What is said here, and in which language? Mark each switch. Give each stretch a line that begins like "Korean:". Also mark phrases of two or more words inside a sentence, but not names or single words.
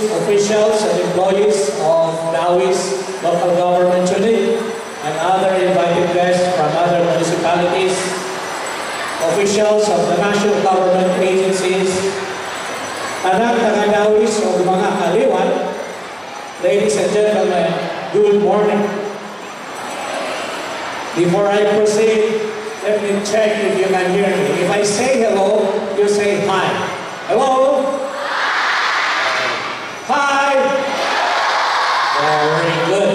English: officials and employees of DAUIS local government unit, and other invited guests from other municipalities, officials of the national government agencies,
Cebuano: anak taga-DAUIS o mga kaliwan,
English: ladies and gentlemen, good morning. Before I proceed, let me check if you can hear me. If I say hello, you say hi. Hello? Hi! Very good.